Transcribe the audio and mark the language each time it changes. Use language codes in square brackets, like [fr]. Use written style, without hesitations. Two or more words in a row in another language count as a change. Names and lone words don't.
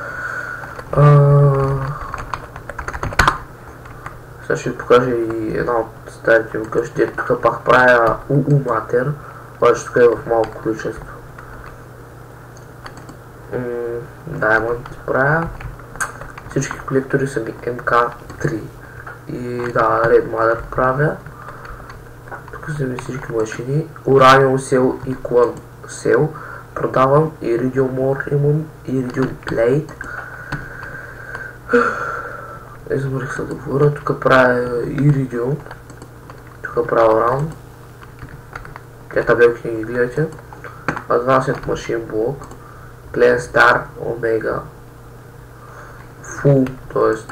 [bg] Сега ще ви покажа и една от старите ми къщи, тук пак правя Matter, обаче тук е в малко количество. Diamond правя. Всички колектори са ми MK3 и да, Red Matter правя. Тук са ми всички машини. Uranium Cell и Clone Cell продавам, Iridium Ore имам, Iridium Plate. Изморих се да говоря, тук правя Iridium. Тук тук право раунд. Те табелки не ги гледате. Advanced Machine Block, Plan Star, Omega, Full, т.е.